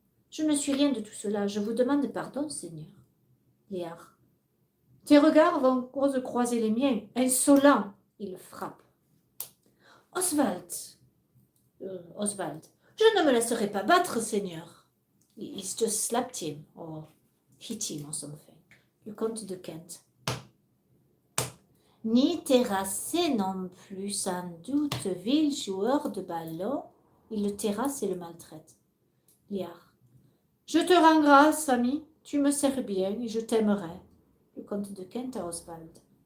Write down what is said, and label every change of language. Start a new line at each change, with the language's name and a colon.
French: Je ne suis rien de tout cela, je vous demande pardon, Seigneur. Léar. Tes regards vont osent croiser les miens. Insolent. Il frappe. Oswald. Oswald. Je ne me laisserai pas battre, Seigneur.
English: Il just slapped him, or hit him or something.
French: Le comte de Kent. Ni terrassé non plus, sans doute, vil joueur de ballon. Il le terrasse et le maltraite. Léar. Je te rends grâce, ami. Tu me sers bien et je t'aimerai. Le comte de Kent à Oswald.